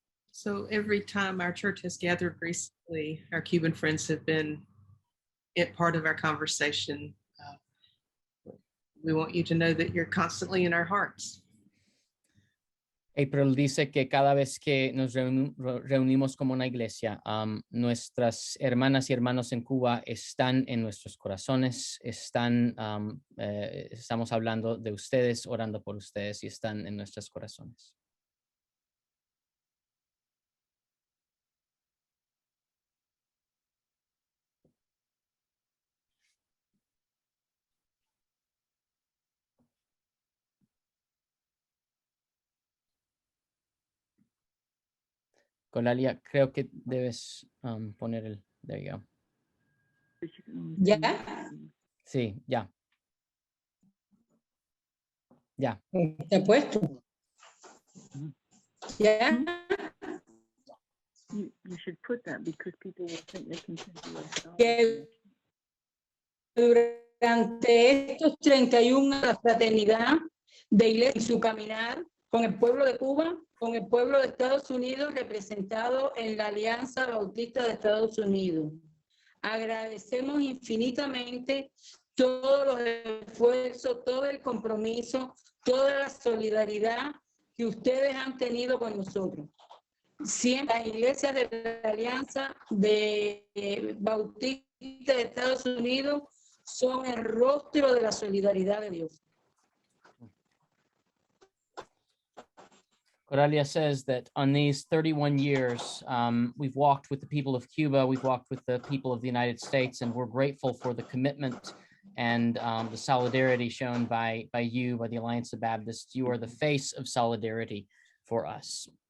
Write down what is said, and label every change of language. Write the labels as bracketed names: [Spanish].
[English] So every time our church has gathered recently, our Cuban friends have been part of our conversation. We want you to know that you're constantly in our hearts. [Spanish] April dice que cada vez que nos reunimos como una iglesia, nuestras hermanas y hermanos en Cuba están en nuestros corazones, estamos hablando de ustedes, orando por ustedes, y están en nuestros corazones. Coralia, creo que debes poner el... [English] There you go. [Spanish] ¿Ya? Sí, ya. Ya. Está puesto. ¿Ya? [English] You should put that because people will think they can send [Spanish] Que durante estos 31 años la fraternidad de iglesia y su caminar con el pueblo de Cuba, con el pueblo de Estados Unidos representado en la Alianza Bautista de Estados Unidos. Agradecemos infinitamente todos los esfuerzos, todo el compromiso, toda la solidaridad que ustedes han tenido con nosotros. Siempre las iglesias de la Alianza Bautista de Estados Unidos son el rostro de la solidaridad de Dios. [English] Coralia says that on these 31 years, we've walked with the people of Cuba, we've walked with the people of the United States, and we're grateful for the commitment and the solidarity shown by you, by the Alliance of Baptists. You are the face of solidarity for us.